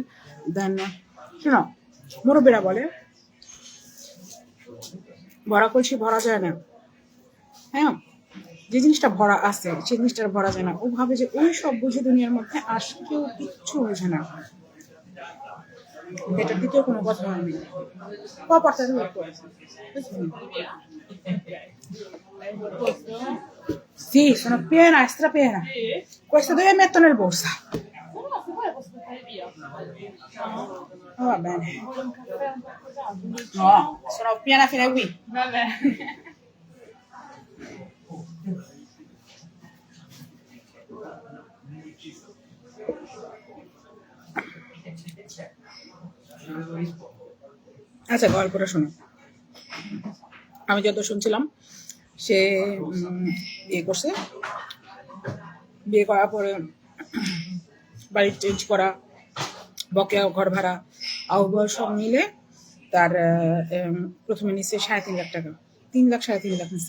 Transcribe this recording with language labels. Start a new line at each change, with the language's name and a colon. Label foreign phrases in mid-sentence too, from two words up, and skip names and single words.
Bangla: Then শোনো, মুরব্বীরা বলে ভরা কলসি ভরা যায় না। হ্যাঁ, যে জিনিসটা ভরা আছে সেই জিনিসটা ভরা যায় না। ও ভাবে যে ওই সব বুঝে দুনিয়ার মধ্যে কেউ কিচ্ছু বোঝে না। এটা দ্বিতীয় কোনো কথা হয়নি।
Italian: Sì, sono piena, strapiena. Questo dove metto nel borsa? Oh, va bene. No, sono piena fino a qui. Vabbè.
Bangla: আচ্ছা, গল্পটা শোনো। আমি যত শুনছিলাম সে বিয়ে করছে, বিয়ে করার পরে বাড়ি চেঞ্জ করা, বকেয়া ঘর ভাড়া আউবয় সব মিলে তার প্রথমে নিচ্ছে 3.5 লাখ টাকা, 3 লাখ নিচ্ছে।